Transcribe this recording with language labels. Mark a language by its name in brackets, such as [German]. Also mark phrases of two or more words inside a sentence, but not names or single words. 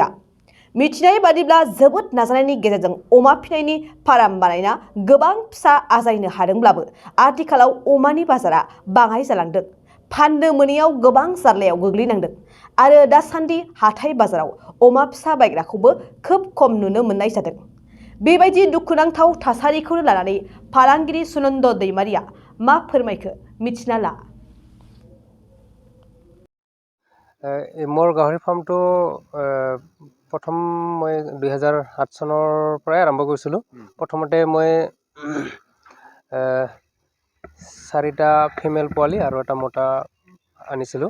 [Bodo] मिथिनाय बादिब्ला जोबोद नाजानायनि गेजेरजों अमा फिनायनि फार्म बानायना गोबां फिसा आजायनो हादोंब्लाबो आथिखालाव अमानि बाजारा बाङाय जालांदों। फाननो मोनैयाव गोबां जार्लायाव गोग्लैनांदों आरो दासान्दि हाथाय बाजाराव अमा फिसा बायग्राखौबो खोब खम नुनो मोननाय जादों। बेबायदि दुखुनांथाव थासारिखौनो लानानै फालांगिरि सुनन्द दैमारिया मा फोरमायखो मिथिना ला। [Assamese] মোৰ গাহৰি ফাৰ্মটো প্ৰথম মই 2008 চনৰ পৰাই আৰম্ভ কৰিছিলোঁ। প্ৰথমতে মই 4টা ফিমেল পোৱালি আৰু এটা মতা আনিছিলোঁ।